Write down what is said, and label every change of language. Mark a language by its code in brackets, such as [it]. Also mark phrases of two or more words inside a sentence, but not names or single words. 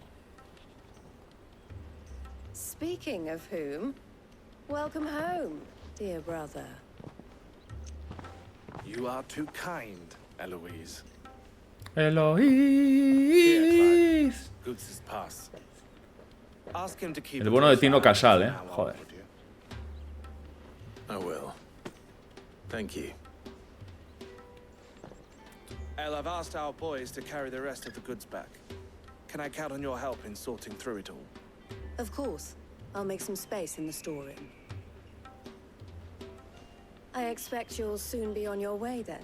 [en] Speaking of whom, welcome home, dear brother. You are too kind, Eloise. Eloise. Goots's pass. Ask him to keep [es] El bueno de Tino Casal, joder. [en] I will. Thank you. El, I've asked our boys to carry the rest of the goods back. Can I count on your help in sorting through it all? Of course. I'll make some space in the storeroom. I expect you'll soon be on your way then.